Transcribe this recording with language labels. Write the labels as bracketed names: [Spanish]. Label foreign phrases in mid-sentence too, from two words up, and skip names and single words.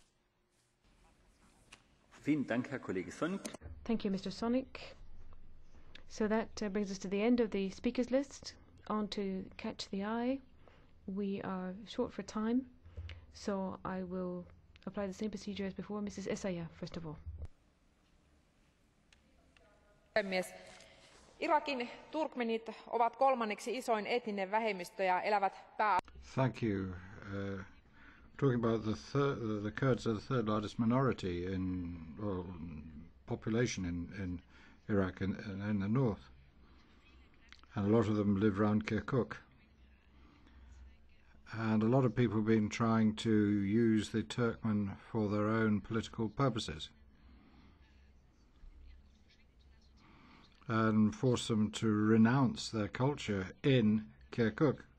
[English] Thank you, Mr. Sonik. So that brings us to the end of the speakers list. On to Catch the Eye. We are short for time, so I will apply the same procedure as before. Mrs. Essayah, first of all. [Finnish] Irakin turkmenit ovat kolmanneksi isoin etninen vähemmistö ja elävät [English] Thank you. talking about the Kurds are the third largest minority in population in Iraq and in the north, and a lot of them live around Kirkuk. And a lot of people have been trying to use the Turkmen for their own political purposes and force them to renounce their culture in Kirkuk.